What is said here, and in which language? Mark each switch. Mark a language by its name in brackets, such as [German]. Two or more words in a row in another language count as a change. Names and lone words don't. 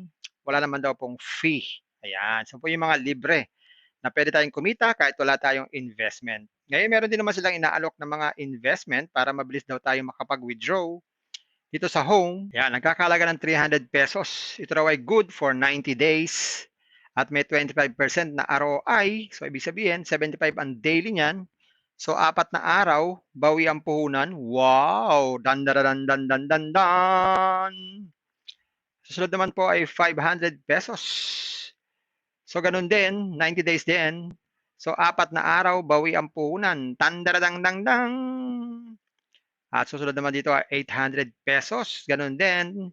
[Filipino] Wala naman daw pong fee. Ayan. So po yung mga libre na pwede tayong kumita kahit wala tayong investment. Ngayon, meron din naman silang inaalok ng mga investment para mabilis daw tayo makapag-withdraw. Dito sa home, yan, nagkakalaga ng 300 pesos. Ito raw ay [English] good for 90 days [Filipino] at may 25% na ROI. So, ibig sabihin, 75 ang daily niyan. So, 4 na araw, bawi ang puhunan. Wow! Dan, dan, dan, dan, dan, dan, dan. Susunod naman po ay 500 pesos. So, ganun din, 90 days din. So, 4 na araw, bawi ang puhunan. Tandaradang dang dang. At susunod naman dito ay 800 pesos. Ganun din.